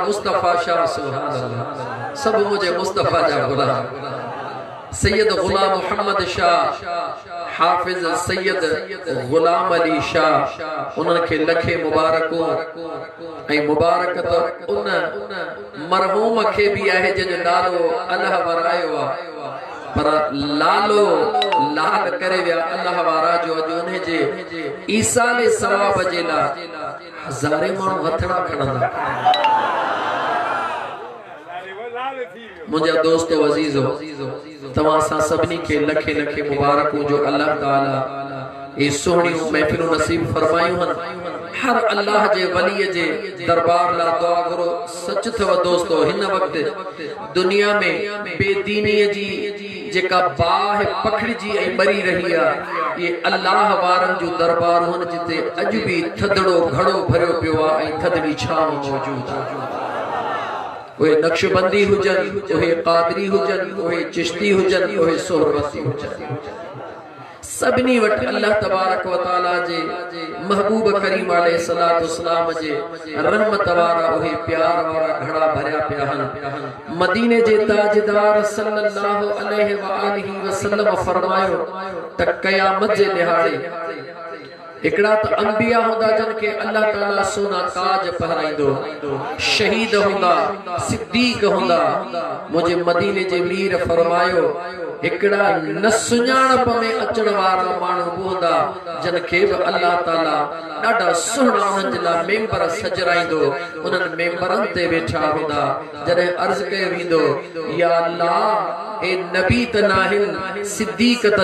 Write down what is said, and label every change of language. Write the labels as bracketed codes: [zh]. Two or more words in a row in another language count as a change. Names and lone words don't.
[sd] मुस्तफा शाह [ar] سبحان الله [sd] सब मुझे मुस्तफा जा गुलाम सैयद गुलाम मोहम्मद शाह हाफिज सैयद गुलाम अली शाह उन्हनि खे लखे मुबारकूं ऐं मुबारक त उन मरहूम खे बि आहे जंहिंजो नालो अल्लाह वरायो आहे पर लालो लाल करे विया अल्लाह वारा जो अॼु उन जे ईसाले सवाब जे लाइ हज़ारे माण्हू हथड़ा खणंदा मुझा दोस्तों अजीजो तमां सां सभिनी खे लखे लखे मुबारकूं जो [ar] الله تعالى [sd] ये सोहणियूं महफिलूं नसीब फरमायूं हन हर अल्लाह जे वली जे दरबार ला दुआ करो सच थव दोस्तों हिन वक्त दुनिया में बेदीनी जी जेका बाह पखड़जी ऐं मरी रही आहे ये अल्लाह वारन जो दरबार हुन जिते अॼु बि थदड़ो घड़ो भरियो पियो आहे ऐं थदड़ी छांव मौजूद आहे ओए नक्शबंदी हुजन ओए कादरी हुजन ओए चिश्ती हुजन ओए सोहरवती हुजन सबनी वट [ar] الله تبارك وتعالى [sd] जे महबूब करीम [ar] عليه الصلاة والسلام [sd] जे रहमत वारा ओए प्यार वारा घड़ा भरिया पिया हन मदीने जे ताजदार [ar] صلى الله عليه وآله وسلم [sd] फरमायो त क़यामत जे दिहाड़े एकड़ा तो अंबिया होंदा जन के [ar] الله تعالى [sd] सोना ताज पहराइंदो शहीद होंदा सिद्दीक होंदा मुझे मदीने जे मीर फरमायो एकड़ा न सुञाणप में अचण वारा माण्हू होंदा जन के [ar] الله تعالى [sd] ॾाढा सुहिणा उन्हनि जे लाइ मेंबर सजराईंदो उन्हनि मेंबरनि ते वेठा हूंदा जॾहिं अर्ज़ कयो वेंदो [ar] يا الله [sd] ए नबी त नाहिन सिद्दीक त